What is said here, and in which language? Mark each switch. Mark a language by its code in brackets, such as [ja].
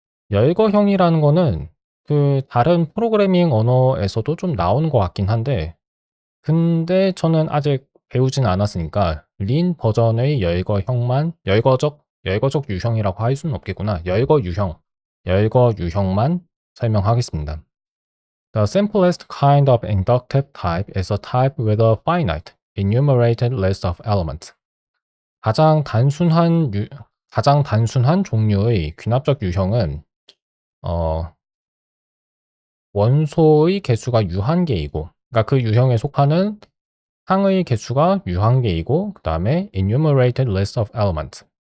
[ko] 열거형이라는 거는 그 다른 프로그래밍 언어에서도 좀 나오는 것 같긴 한데 근데 저는 아직 배우진 않았으니까 린 버전의 열거적 유형이라고 할 수는 없겠구나. 열거 유형만 설명하겠습니다. [en] The simplest kind of inductive type is a type with a finite, enumerated list of elements. [ko] 가장 단순한 종류의 귀납적 유형은 원소의 개수가 유한계이고, 그러니까 그 유형에 속하는 항의 개수가 유한계이고, 그 다음에 [en] enumerated list of elements.